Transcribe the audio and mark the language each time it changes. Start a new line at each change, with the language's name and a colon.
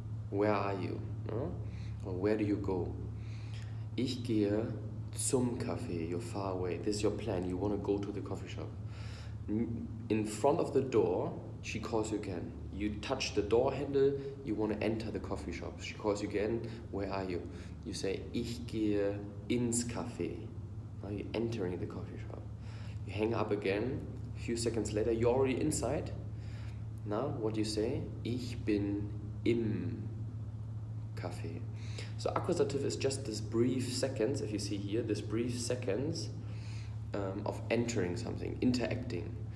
English: Where are you? No? Or where do you go?
German: Ich gehe zum Café.
English: You're far away. This is your plan. You want to go to the coffee shop. In front of the door, she calls you again. You touch the door handle, you want to enter the coffee shop. She calls you again. Where are you? You say,
German: ich gehe ins Café.
English: Now you're entering the coffee shop. You hang up again. A few seconds later, you're already inside. Now, what do you say?
German: Ich bin im Café.
English: So accusative is just this brief seconds, if you see here, this brief seconds of entering something, interacting.